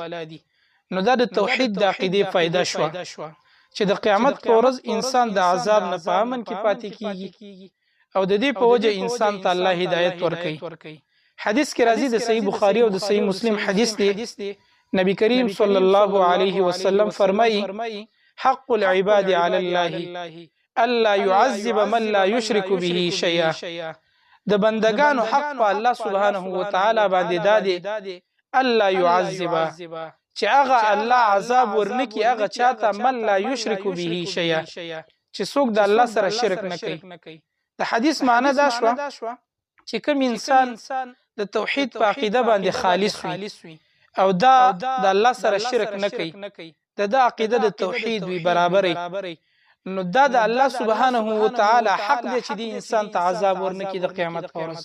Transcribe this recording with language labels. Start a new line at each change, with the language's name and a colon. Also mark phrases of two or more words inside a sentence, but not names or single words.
Pashto: نو دا د توحید د عقیدې فائدہ شو چې د قیامت په ورځ انسان د عذاب نه په امن کې پاتې کیږي او د دې په وجه انسان ته الله هدایت ورکړي. حدیث کې راځي، د صحیح بخاری او د صحیح مسلم حدیث دی. نبی کریم
Arabic: صلی الله علیه وسلم فرمایي: حق العباد على الله الا يعذب من لا يشرك به شيئا.
Pashto: د بندگانو حق په الله
Arabic: سبحانه وتعالى
Pashto: باندې دادي الله يعذب، چې هغه الله عذاب ورنکي هغه چاته
Arabic: من لا يشرك به شيئا،
Pashto: چې څوک د الله سره شرک نه کوي. د حدیث معنی دا شو چې کوم انسان د توحید په عقیده باندې خالص وي او دا د الله سره شرک نه کوي، د عقیده د توحید وی برابرې، نو دا د الله
Arabic: سبحانه وتعالی
Pashto: حق دی چې د انسان ته عذاب ورنکي د قیامت په ورځ.